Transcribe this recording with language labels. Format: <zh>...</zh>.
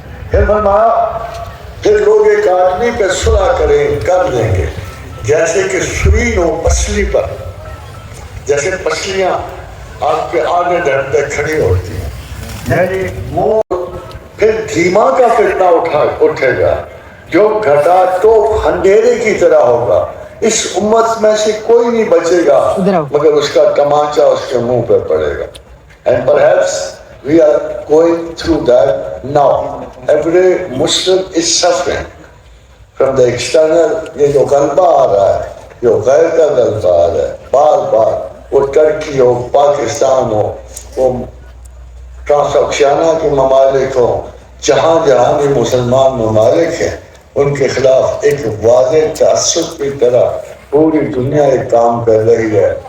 <ur>پھر فرمایا پھر لوگ ایک آدمی پہ صلح کر لیں گے جیسے کہ سوئی ہو پسلی پر، جیسے پسلیاں آپ کے آگے ڈرتے کھڑی ہوتی ہیں، یعنی وہ پھر دھیما کا فتنہ اٹھے گا جو گھٹا تو اندھیرے کی طرح ہوگا. اس امت میں سے کوئی نہیں بچے گا مگر اس کا تمانچہ اس کے منہ پہ پڑے گا.</ur> <en>And perhaps we are going through that now. Every Muslim is suffering from the external.</en> <ur>یہ جو غلبہ آ رہا ہے، جو غیر کا غلبہ آ رہا ہے بار بار، وہ ترکی ہو، پاکستان ہو، وہ ٹرانسوکشیانا کے ممالک ہوں، جہاں جہاں بھی مسلمان ممالک ہیں، ان کے خلاف ایک واضح تعصب کی طرح پوری دنیا ایک کام کر رہی ہے.</ur>